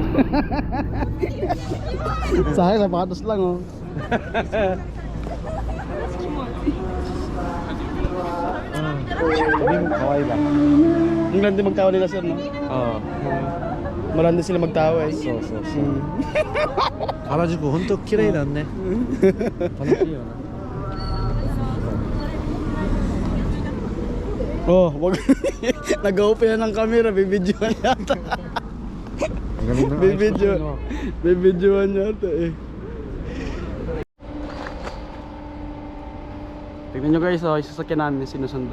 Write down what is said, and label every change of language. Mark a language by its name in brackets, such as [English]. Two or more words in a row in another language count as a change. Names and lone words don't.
[Filipino] Sa akin, sapatos lang oh. Sabi mo, kawaii ba? Ang ganda magtawa nila sir no? Oo. Maranda sila magtawa eh. So. [Japanese] 原宿、ほんと綺麗だね. 楽しいよな. [Filipino] Oh, wag. Nag-open na ng camera, bibidyoan yata. Bibidyoan yata eh. Tignan nyo guys, oh, yung sasakyan namin sinusundo.